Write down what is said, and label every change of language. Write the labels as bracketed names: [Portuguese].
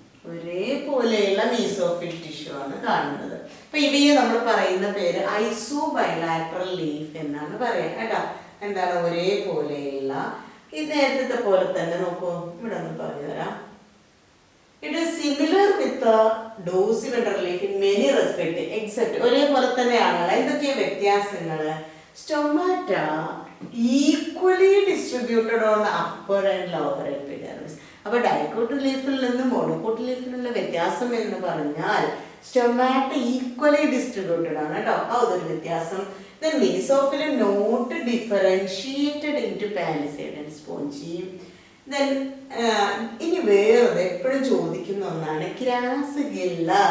[Malayalam] ഒരേപോലെയുള്ള mesophyll tissue ആണ് കാണുന്നത്. അപ്പൊ ഇവയെ നമ്മൾ പറയുന്ന പേര് ഐസോ ബൈലാറ്ററൽ ലീഫ് എന്നാണ് പറയാ കേട്ടോ. എന്താണ്? ഒരേപോലെയുള്ള. ഇത് നേരത്തെ പോലെ തന്നെ നോക്കൂ, ഇവിടെ ഒന്ന് പറഞ്ഞു തരാം. [English] It is similar with the dorsiventral leaf in many respects except [Malayalam] ഒരേപോലെ തന്നെയാണ്. എന്തൊക്കെയാ വ്യത്യാസങ്ങൾ? [English] Stomata equally distributed on upper and lower epidermis. [Malayalam] അപ്പൊ ഡൈക്കോട്ട് ലീഫിൽ നിന്നും മോണോകോട്ട് ലീഫിലുള്ള വ്യത്യാസം എന്ന് പറഞ്ഞാൽ സ്റ്റൊമാറ്റ ഈക്വലി ഡിസ്ട്രിബ്യൂട്ടഡ് ആണ് കേട്ടോ. അതൊരു വ്യത്യാസം. [English] Then mesophyllum not differentiated into palisade and spongy. [Malayalam] Then ഇനി വേറെ എപ്പോഴും ചോദിക്കുന്ന ഒന്നാണ് ക്രാസിഗില്ല.